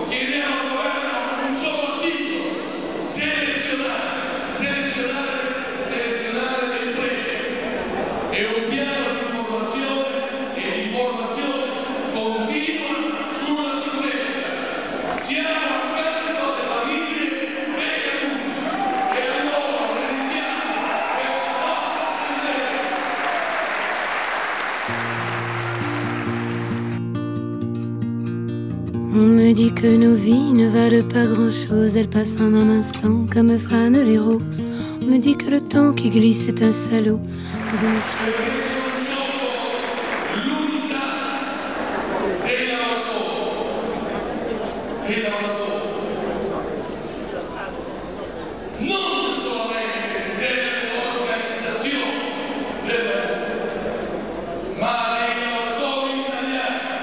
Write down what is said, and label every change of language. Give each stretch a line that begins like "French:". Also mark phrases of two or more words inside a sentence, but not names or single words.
Italian: Chiediamo al governo un solo titolo: selezionare le imprese e un piano di formazione e di formazione continua sulla sicurezza. Siamo accanto alle famiglie dei caduti e a loro dedichiamo questa nostra assemblea.
French: On me dit que nos vies ne valent pas grand-chose, elles passent en un instant comme fanent les roses. On me dit que le temps qui glisse est un salaud.
Italian: Non solamente delle organizzazioni del lavoro, ma dei lavoratori italiani.